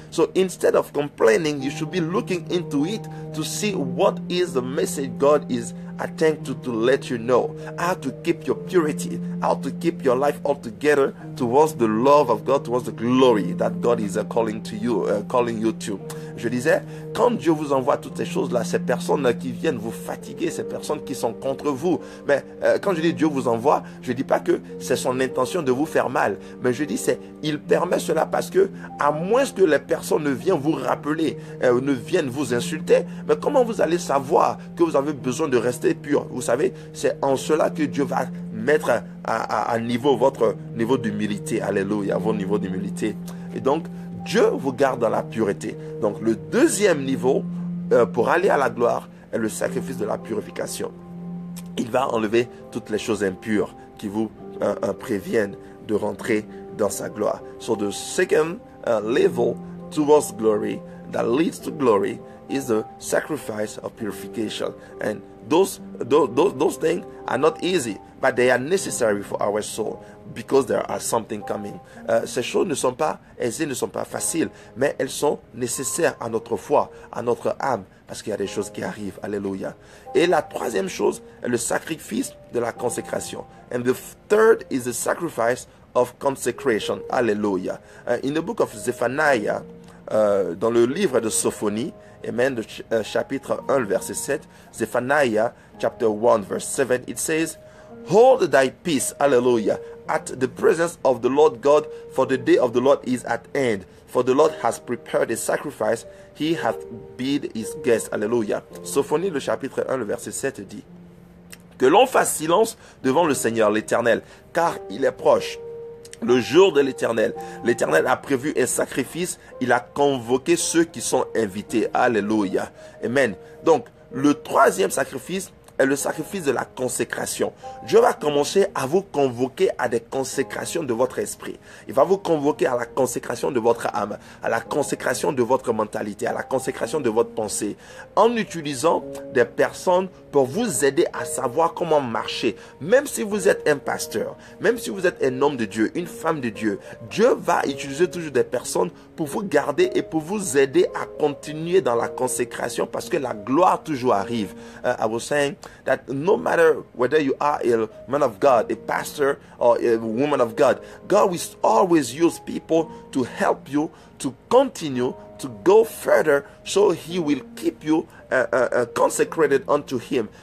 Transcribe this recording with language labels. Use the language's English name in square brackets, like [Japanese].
[English] So instead of complaining, you should be looking into it to see what is the message God is attempting to let you know, how to keep your purity, how to keep your life all together towards the love of God, towards the glory that God is calling you to. [French] Je disais, quand Dieu vous envoie toutes ces choses-là, ces personnes qui viennent vous fatiguer, ces personnes qui sont contre vous, mais quand je dis Dieu vous envoie, je dis pas que c'est son intention de vous faire mal, mais je dis il permet cela parce que, à moins que les personnes ne viennent vous rappeler, ne viennent vous insulter, mais comment vous allez savoir que vous avez besoin de rester pur? Vous savez, c'est en cela que Dieu va mettre à niveau votre niveau d'humilité. Alléluia, votre niveau d'humilité. Et donc, Dieu vous garde dans la pureté. Donc, le deuxième niveau pour aller à la gloire est le sacrifice de la purification. Il va enlever toutes les choses impures qui vous préviennent de rentrer dans sa gloire. [English] So the second level towards glory that leads to glory is the sacrifice of purification. And those things are not easy, but they are necessary for our soul, because there are something coming. [French] Ces choses ne sont pas aisées, ne sont pas faciles, mais elles sont nécessaires à notre foi, à notre âme, parce qu'il y a des choses qui arrivent. Alléluia. Et la troisième chose est le sacrifice de la consécration. [English] And the third is the sacrifice of consecration. Alléluia. In the book of Zephaniah, [French] dans le livre de Sophonie, amen, chapitre 1, verset 7, [English] Zephaniah, chapter 1, verse 7, it says, "Hold thy peace, hallelujah, at the presence of the Lord God, for the day of the Lord is at hand. For the Lord has prepared a sacrifice, he hath bid his guests." [French] Alléluia. Sophonie, le chapitre 1, le verset 7 dit, que l'on fasse silence devant le Seigneur, l'Éternel, car il est proche. Le jour de l'Éternel. L'Éternel a prévu un sacrifice. Il a convoqué ceux qui sont invités. Alléluia. Amen. Donc, le troisième sacrifice est le sacrifice de la consécration. Dieu va commencer à vous convoquer à des consécrations de votre esprit. Il va vous convoquer à la consécration de votre âme, à la consécration de votre mentalité, à la consécration de votre pensée, en utilisant des personnes pour vous aider à savoir comment marcher. Même si vous êtes un pasteur, même si vous êtes un homme de Dieu, une femme de Dieu, Dieu va utiliser toujours des personnes pour vous garder et pour vous aider à continuer dans la consécration, parce que la gloire toujours arrive. [English] I was saying that no matter whether you are a man of God, a pastor, or a woman of God, God will always use people to help you to continue to go further, so he will keep you consecrated unto him.